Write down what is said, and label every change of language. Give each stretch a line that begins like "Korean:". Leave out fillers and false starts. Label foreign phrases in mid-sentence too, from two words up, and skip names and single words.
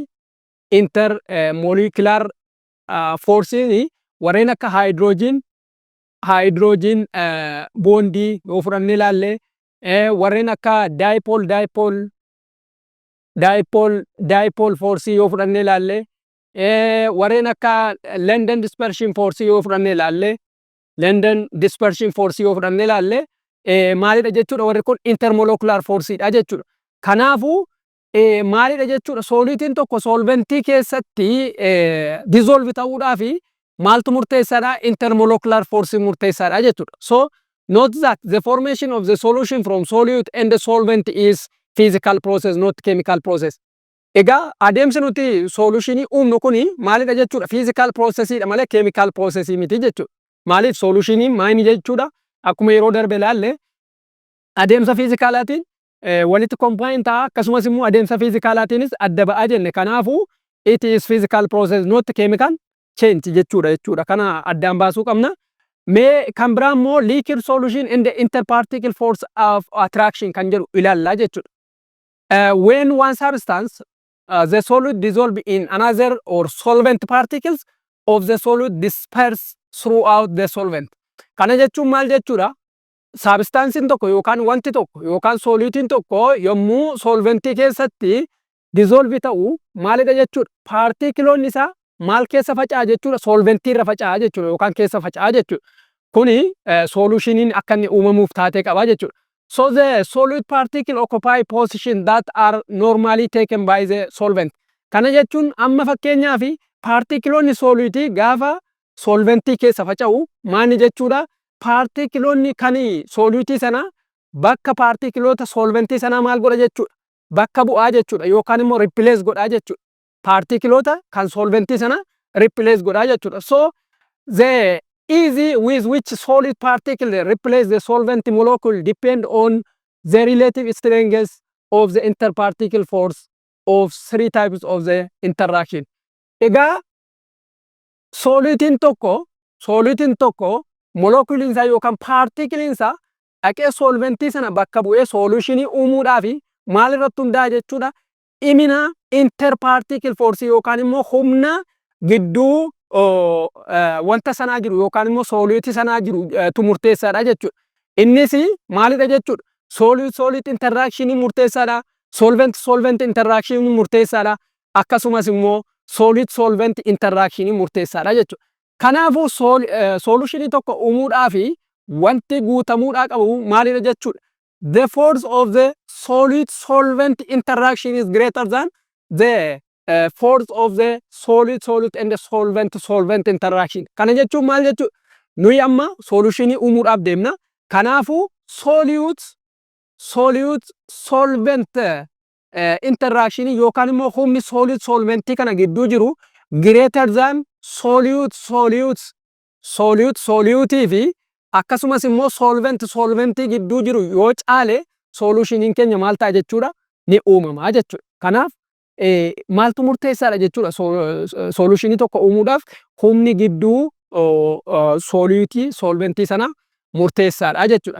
English: Intermolecular forcein
Oromo: warreen akka
English: hydrogen bondii
Oromo: yoo fudhannee ilaalle warreen akka
English: dipole force
Oromo: yoo fudhannee ilaalle warreen akka
English: London dispersion force
Oromo: yoo fudhannee ilaalle maalidha jechuudha warri kun
English: intermolecular forceidha
Oromo: jechuudha. Kanaafuu maalidha jechuudha sooliitiin tokko solventii keessatti dissolve ta'uudhaafi maaltu murteessaadha?
English: Intermolecular force
Oromo: murteessaadha jechuudha.
English: So note that the formation of the solution from solute and the solvent is physical process, not chemical process.
Oromo: Egaa adeemsi nuti solutionii uumnu kuni maalidha jechuudha?
English: Physical processidha
Oromo: malee
English: chemical processii
Oromo: miti jechuudha. Maaliif solutioniin maayini jechuudha? Akkuma yeroo darbe ilaalle adeemsa fiizikaalaatiin walitti combine ta'a akkasumas immoo adeemsa fiizikaalaatiinis adda ba'aa jenne.
English: Kanaafuu it is physical process not chemical change jechuudha.
Oromo: Kana addaan baasuu qabna. Mee kan biraa immoo
English: liquid solution and the interparticle force of attraction
Oromo: kan jedhu ilaallaa jechuudha.
English: When one substance the solute dissolve in another or solvent particles of the solute disperse throughout the solvent.
Oromo: Kana jechuun maal jechuudha? Substancein tokko yookaan wanti tokko yookaan solutiin tokko yommuu solventii keessatti dissolve ta'u maalidha jechuudha? Partikiloonni isaa maal keessa faca'a jechuudha? Solventii irra faca'a jechuudha yookaan keessa faca'a jechuudha. Kuni solutioniin akka inni uumamuuf taatee qaba jechuudha.
English: So the solute particle occupy position that are normally taken by the solvent.
Oromo: Kana jechuun amma fakkeenyaaf partikiloonni solutii gaafa solventii keessa faca'u maani jechuudha? Partikiloonni kan solutii sana bakka partikiloota solventii sana maal godha jechuudha? Bakka bu'aa jechuudha yookaan immoo replace godhaa jechuudha. Partikiloota kan solventii sana replace godhaa jechuudha.
English: So the easy with which solid particle replace the solvent molecule depend on the relative strength of the interparticle force of three types of the interaction.
Oromo: Egaa solitiin tokko moleculiin isaa yookaan partikiliin isaa dhaqee solventii sana bakka bu'ee solutionii uumuudhaafi maal irratti hundaa'a jechuudha? Imina
English: interparticle force
Oromo: yookaan immoo humna gidduu wanta sanaa jiru yookaan immoo solutii sanaa jiru murteessaadha jechuudha. Innis maalidha jechuudha?
English: Solute interaction
Oromo: murteessaadha.
English: Solvent interaction
Oromo: murteessaadha. Akkasumas immoo
English: solvent interaction
Oromo: murteessaadha jechuudha. Kanaafuu solutionii tokko uumuudhaafi wanti guutamuudhaa qabu maalidha jechuudha?
English: The force of the solvent interaction is greater than the force of the solute and the solvent interaction.
Oromo: Kana jechuun maal jechuudha? Nuyi amma solutionii uumuudhaaf deemna. Kanaafuu
English: solvent interaction
Oromo: yookaan immoo humni solventii kana gidduu jiru
English: greater than
Oromo: solutii fi akkasumas immoo solventii gidduu jiru yoo caale solutioniin keenya maal ta'a jechuudha? Ni uumamaa jechuudha. Kanaaf maaltu murteessaadha jechuudha? Solutionii tokko uumuudhaaf humni gidduu solventii sana murteessaadha jechuudha.